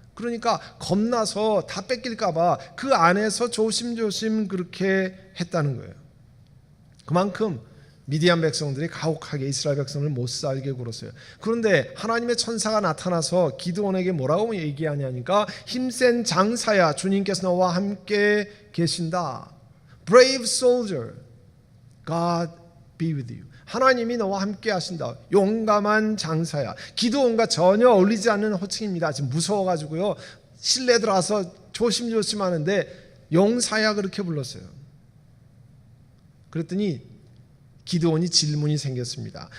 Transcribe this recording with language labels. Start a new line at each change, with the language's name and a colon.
Korean: 그러니까 겁나서 다 뺏길까봐 그 안에서 조심조심 그렇게 했다는 거예요. 그만큼 미디안 백성들이 가혹하게 이스라엘 백성을 못 살게 굴었어요. 그런데 하나님의 천사가 나타나서 기드온에게 뭐라고 얘기하냐니까, 힘센 장사야, 주님께서 너와 함께 계신다.
English: Brave soldier, God be with you.
Korean: 하나님이 너와 함께 하신다. 용감한 장사야. 기드온과 전혀 어울리지 않는 호칭입니다. 지금 무서워가지고요, 실내 들어와서 조심조심 하는데 용사야 그렇게 불렀어요. 그랬더니 기드온이 질문이 생겼습니다.